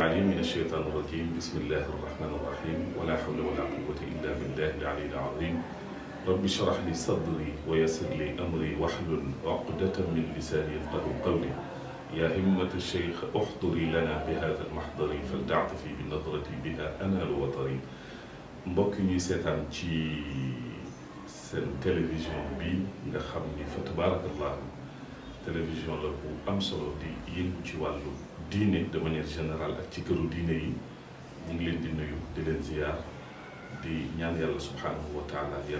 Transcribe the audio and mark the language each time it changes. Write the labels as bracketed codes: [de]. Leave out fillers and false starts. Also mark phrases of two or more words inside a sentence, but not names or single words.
[ar] عليم من الشيطان الرجيم بسم الله الرحمن الرحيم ولا حول ولا قوة إلا بالله العلي العظيم رب اشرح لي صدري ويسر لي أمري واحلل عقدة من لساني يفقهوا قولي يا همة الشيخ احضري لنا بهذا المحضر فلتعطفي بنظرتي بها أنال وطري [wo] mbokk ñuy seetaan ci seen télévision bi nga xam ni fa tabarakallah télévision la bu am solo di yëngu ci wàllu diine [fr] de manière [wo] générale ak ci këru diine yi ñu ngi leen di nuyu di leen ziyaar di ñaan yàlla [ar] سبحانه وتعالى [wo] yal